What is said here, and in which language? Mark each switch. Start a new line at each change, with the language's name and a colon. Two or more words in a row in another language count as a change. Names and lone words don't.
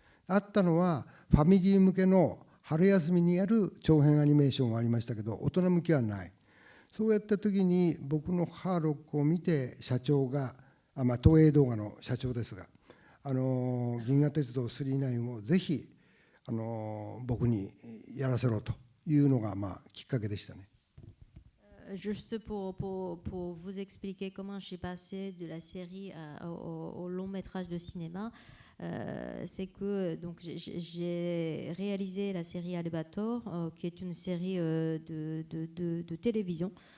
Japanese: あったのはファミリー向けの春休みにやる長編アニメーションはありましたけど、大人向けはない。そうやった時に僕のハーロックを見て社長が、東映動画の社長ですが、銀河鉄道999をぜひ僕にやらせろというのがきっかけでしたね。
French: Juste pour vous expliquer comment je suis passée de la série au long métrage de cinéma, c'est que donc j'ai réalisé la série Albator, qui est une série de télévision.